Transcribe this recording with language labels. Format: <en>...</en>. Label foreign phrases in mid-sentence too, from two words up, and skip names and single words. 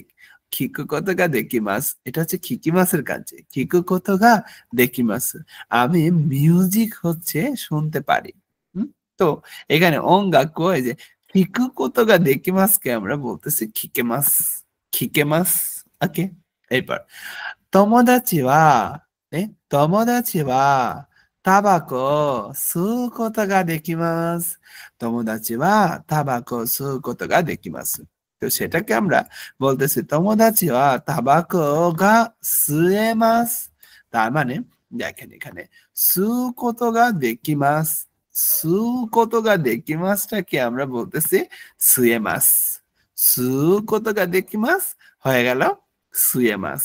<ja>聞くことができます,</ja> <bn>এটা হচ্ছে খিকিমাসের কাছে,</bn> <ja>聞くことができます,</ja> <bn>আমি মিউজিক হচ্ছে শুনতে পারি। হুম? তো এখানে ওঙ্গাকু, এই যে</bn> <ja>聞くことができます</ja> <bn>আমরা বলতেছি</bn> <ja>聞けます、聞けます. ওকে। এরপর 友達は、友達はタバコ吸うことができます。友達はタバコ吸うことができます。</ja> <bn>তো সেটাকে আমরা বলতেছি</bn> <ja>友達はタバコが吸えます.</ja> <bn>তার মানে দেখেন এখানে</bn> <ja>吸うことができます, 吸うことができます</ja> <bn>আমরা বলতেছি সুয়েমাস।</bn> <ja>吸うことができます</ja> <bn>হয়ে গেল</bn> <ja>সুয়েমাস।</ja>